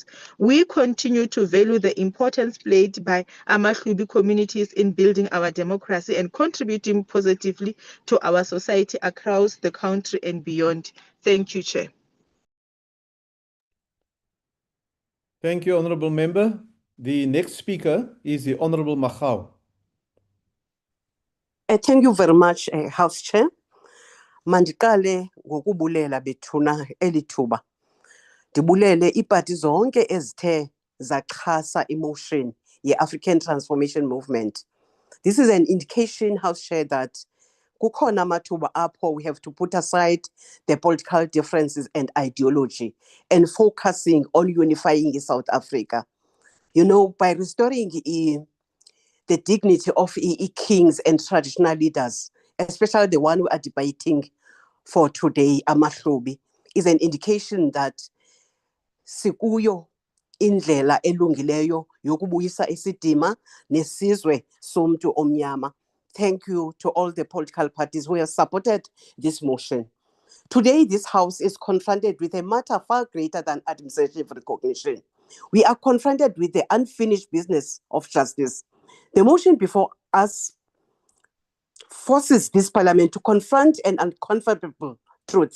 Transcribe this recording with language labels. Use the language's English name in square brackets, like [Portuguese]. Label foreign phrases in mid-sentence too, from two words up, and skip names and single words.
[English] We continue to value the importance played by Amahlubi communities in building our democracy and contributing positively to our society across the country and beyond. Thank you, Chair. Thank you, Honorable Member. The next speaker is the Honorable Magau. Thank you very much, House Chair. [Xhosa] Mandikale ngokubulela bethuna elithuba. Dibulele ipati zonke ezithe zaxhasa emotion ye-African Transformation Movement. [English] This is an indication, House Chair, that [Xhosa] kukhona amathuba apho [English] we have to put aside the political differences and ideology and focusing on unifying South Africa. You know, by restoring the dignity of kings and traditional leaders, especially the one we are debating for today, Amahlubi, is an indication that [Xhosa] sikuyo indlela elungileyo yokubuyisa isidima nesizwe somntu omnyama. [English] Thank you to all the political parties who have supported this motion. Today, this House is confronted with a matter far greater than administrative recognition. We are confronted with the unfinished business of justice. The motion before us forces this parliament to confront an uncomfortable truth.